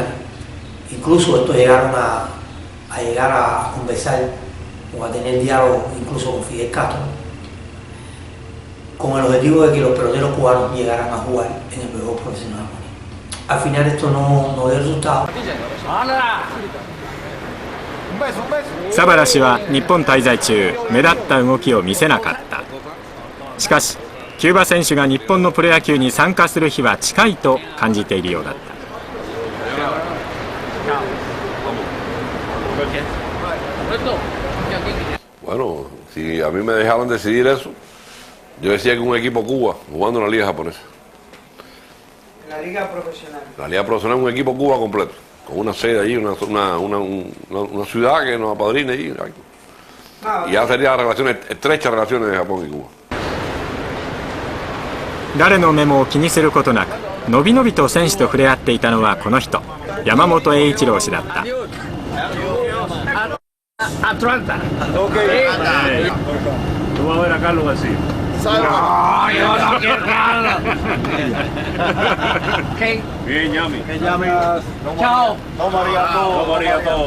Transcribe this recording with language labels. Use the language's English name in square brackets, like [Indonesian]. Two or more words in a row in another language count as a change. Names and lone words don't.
[Spanish] Incluso estos llegaron a llegar a conversar o a tener diálogo incluso con Fidel Castro, con el objetivo de que los peloteros cubanos llegaran a jugar en el béisbol profesional japonés. Al final esto no dio resultado. [Japanese] サバラ氏は日本滞在中目立った動きを見せなかった。しかしキューバ選手が日本のプロ野球に参加する日は近いと感じているようだった。 [Spanish] Bueno, si a mí me dejaban decidir eso, yo decía que un equipo Cuba jugando en la liga japonesa. La liga profesional. La liga profesional es un equipo Cuba completo, con una sede allí, una ciudad que nos apadrine allí. Y ya sería relaciones, estrechas relaciones de Japón y Cuba. [Japanese] 誰の目も気にすることなくのびのびと選手と触れ合っていたのはこの人、山本栄一郎氏だった。 [Spanish] Atlanta. Ok. Tú vas a ver a Carlos García. No, yo no quiero nada. ¿Qué? Bien, Yami. Chao. No María todo.